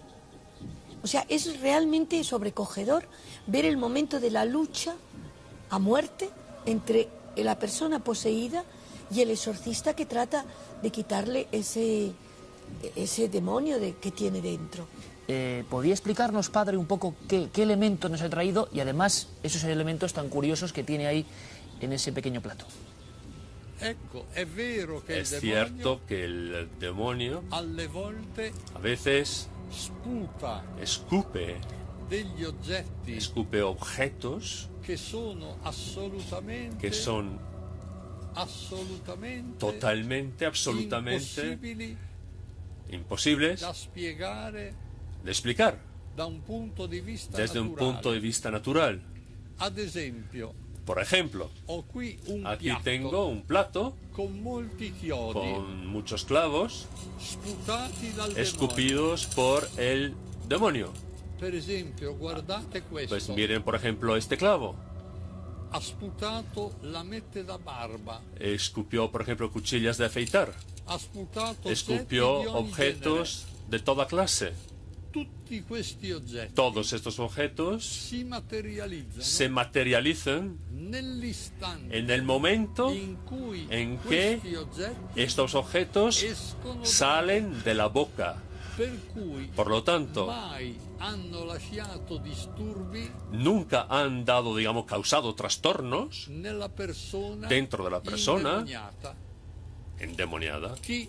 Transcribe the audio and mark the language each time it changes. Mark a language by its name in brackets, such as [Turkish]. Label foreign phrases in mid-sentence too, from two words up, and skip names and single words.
[Spanish] O sea, es realmente sobrecogedor ver el momento de la lucha a muerte entre la persona poseída y el exorcista que trata de quitarle ese demonio que tiene dentro. ¿Podría explicarnos, Padre, un poco qué elementos nos ha traído y además esos elementos tan curiosos que tiene ahí en ese pequeño plato? Es cierto que el demonio [Italian] alle volte [Spanish] a veces [Italian] sputa [Spanish] escupe objetos que son que son absolutamente imposibles de explicar desde un punto de vista natural. [Italian] Ad esempio, [Spanish] por ejemplo, aquí tengo un plato con muchos clavos escupidos por el demonio. [Italian] Per esempio, guardate questo. [Spanish] Pues miren, por ejemplo, este clavo. [Italian] Ha sputato lamette da barba. [Spanish] Escupió, por ejemplo, cuchillas de afeitar. [Italian] Ha sputato [Spanish] escupió objetos de toda clase. [Italian] Tutti questi oggetti [Spanish] Todos estos objetos se materializan en el momento en que estos objetos salen de la boca. Por lo tanto, nunca han dado, causado trastornos dentro de la persona endemoniada.